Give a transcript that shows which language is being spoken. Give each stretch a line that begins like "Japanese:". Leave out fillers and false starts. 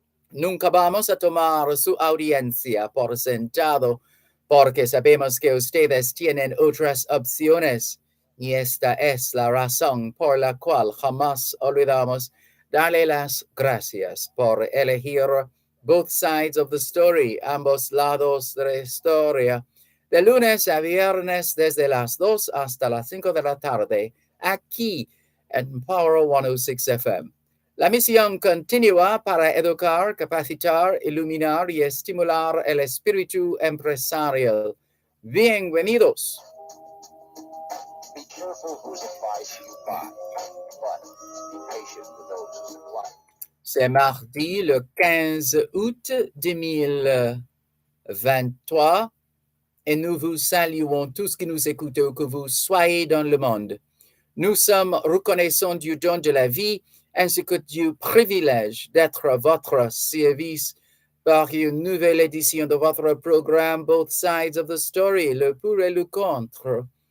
Spanish: Nunca vamos a tomar su audiencia por sentado, porque sabemos que ustedes tienen otras opciones, y esta es la razón por la cual jamás olvidamos darle las gracias por elegir Both Sides of the Story, ambos lados de la historia, de lunes a viernes desde las 2 hasta las 5 de la tarde, aquí en Power 106 FM. La misión continúa para educar, capacitar, iluminar y estimular el espíritu empresarial. Bienvenidos.
English: Be careful whose advice you buy, but be patient with those who supply.
French: C'est mardi le 15 août 2023 et nous vous saluons tous qui nous écoutez où que vous soyez dans le monde. Nous sommes reconnaissants du don de la vie ainsi que du privilège d'être à votre service par une nouvelle édition de votre programme Both Sides of the Story, le pour et le contre.